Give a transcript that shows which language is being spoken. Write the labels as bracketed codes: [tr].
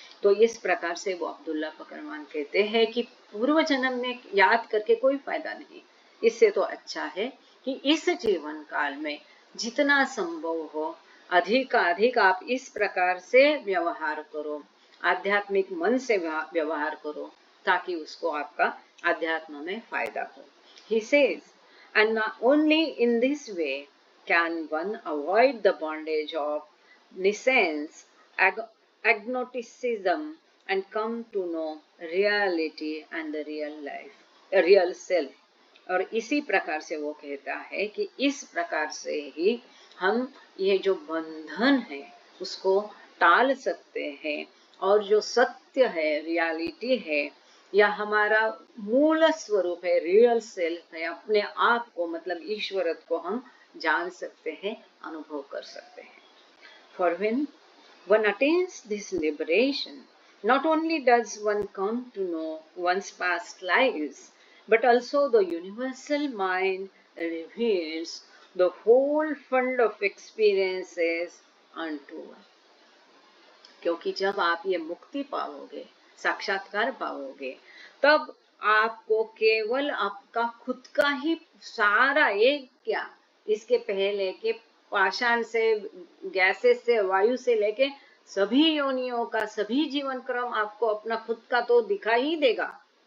[hi] तो इस प्रकार से वो अब्दुल्ला बकरवान कहते हैं कि पूर्व जन्म में याद करके कोई फायदा नहीं, इससे तो अच्छा है कि इस जीवन काल में जितना संभव हो अधिक आप इस प्रकार से व्यवहार करो, आध्यात्मिक मन से व्यवहार करो, ताकि उसको आपका अध्यात्म में फायदा हो। [en] He says, and only in this way can one avoid the bondage of nescience, agnosticism, and come to know reality and the real life, real self. [hi] और इसी प्रकार से वो कहता है कि इस प्रकार से ही हम ये जो बंधन है उसको टाल सकते हैं, और जो सत्य है, रियलिटी है, या हमारा मूल स्वरूप है, रियल सेल्फ है, अपने आप को मतलब ईश्वरत्व को हम जान सकते हैं, अनुभव कर सकते हैं। [en] For when one attains this liberation, not only does one come to know one's past lives, but also the universal mind reveals the whole fund of experiences unto one. [hi] क्योंकि जब आप ये मुक्ति पाओगे, साक्षात्कार पाओगे, तब आपको केवल आपका खुद का ही सारा, एक क्या, इसके पहले के पाषाण से, गैसेस से, वायु से लेके सभी योनियों का, सभी जीवन क्रम आपको अपना खुद का तो दिखाई ही देगा,